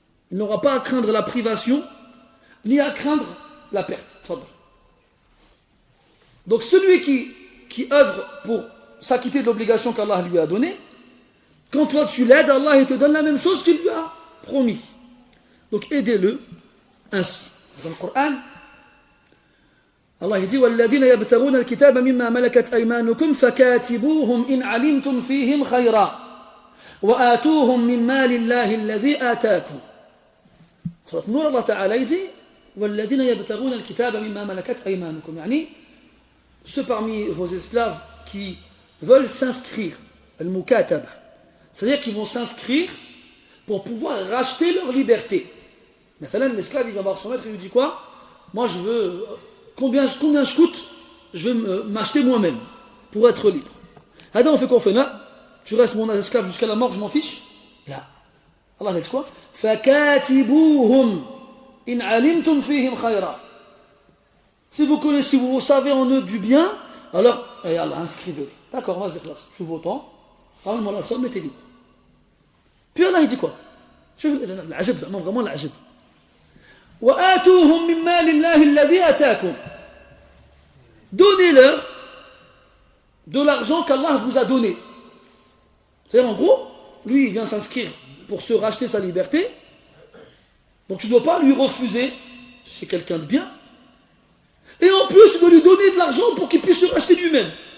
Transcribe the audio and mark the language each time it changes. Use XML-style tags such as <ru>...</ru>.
<fr>Il n'aura pas à craindre la privation, ni à craindre la perte. Donc celui qui œuvre pour s'acquitter de l'obligation qu'Allah lui a donnée, quand toi tu l'aides, Allah il te donne la même chose qu'il lui a promis. Donc aidez-le ainsi. Dans le Coran, Allah dit</fr> <ar>وَالَّذِينَ يَبْتَغُونَ الْكِتَابَ مِمَّا مَلَكَتْ أَيْمَانُكُمْ فَكَاتِبُوهُمْ إِنْ عَلِمْتُمْ فِيهِمْ خَيْرًا وَآتُوهُمْ مِنْ مَالِ اللَّهِ الَّذِي آتَاكُمْ. Surat Nur,</ar> <fr>Allah Ta'ala dit</fr> <ar>وَالَّذِينَ يَبْتَغُونَ الْكِتَابَ مِمَّا مَلَكَتْ أَيْمَانُكُمْ.</ar> <fr>يعني ceux parmi vos esclaves qui veulent s'inscrire, al-mukataba, c'est-à-dire qu'ils vont s'inscrire pour pouvoir racheter leur liberté. Maintenant, l'esclave il va voir son maître et lui dit quoi? Moi je veux combien je coûte? Je veux m'acheter moi-même pour être libre. Adam on fait quoi? On fait là, tu restes mon esclave jusqu'à la mort, je m'en fiche.</fr> <ar>Là, Allah dit quoi? فَكَاتِبُوهُمْ إِنْ عَلِمْتُمْ فِيهِمْ خَيْرًا.</ar> <fr>Si vous connaissez, si vous savez en eux du bien, alors Allah inscrivez-les. D'accord, vas-y, je vous autant, ramène-moi la somme et t'es libre. Puis Allah il dit quoi?</fr> <ar>العجب زعما vraiment العجب. وآتوهم من مال الله الذي آتاكم.</ar> <fr>Donnez-leur de l'argent qu'Allah vous a donné. C'est-à-dire en gros, lui il vient s'inscrire pour se racheter sa liberté. Donc tu ne dois pas lui refuser, si c'est quelqu'un de bien. Et en plus tu dois lui donner de l'argent pour qu'il puisse se racheter lui-même.</fr>